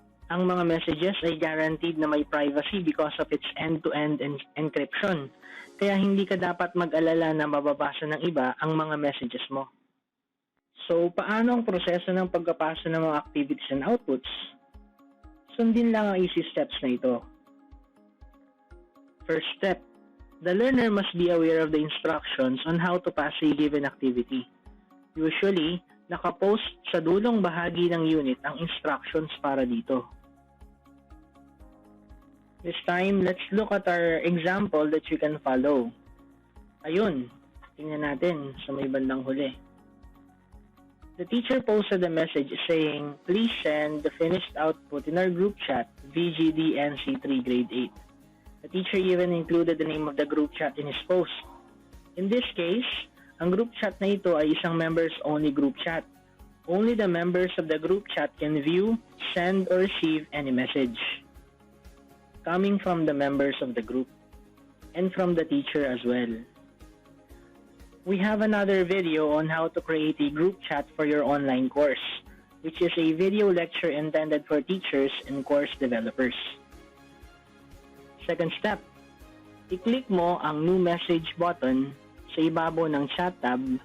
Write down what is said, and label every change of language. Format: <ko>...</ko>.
<tl>Ang mga messages ay guaranteed na may privacy</tl> <en>because of its end-to-end encryption.</en> <tl>Kaya hindi ka dapat mag-alala na mababasa ng iba ang mga messages mo. So, paano ang proseso ng pagkapasa ng mga activities and outputs? Sundin lang ang easy steps na ito.</tl> <en>First step, the learner must be aware of the instructions on how to pass a given activity.</en> <tl>Usually, nakapost sa dulong bahagi ng unit ang instructions para dito.</tl> <en>This time, let's look at our example that you can follow.</en> <tl>Ayun, tingnan natin sa may bandang huli.</tl> <en>The teacher posted a message saying, please send the finished output in our group chat, VGD NC3 Grade 8. The teacher even included the name of the group chat in his post. In this case,</en> <tl>ang group chat na ito ay isang members-only group chat.</tl> <en>Only the members of the group chat can view, send, or receive any message coming from the members of the group and from the teacher as well. We have another video on how to create a group chat for your online course, which is a video lecture intended for teachers and course developers. Second step,</en> <tl>i-click mo ang new message button sa ibabaw ng chat tab.</tl>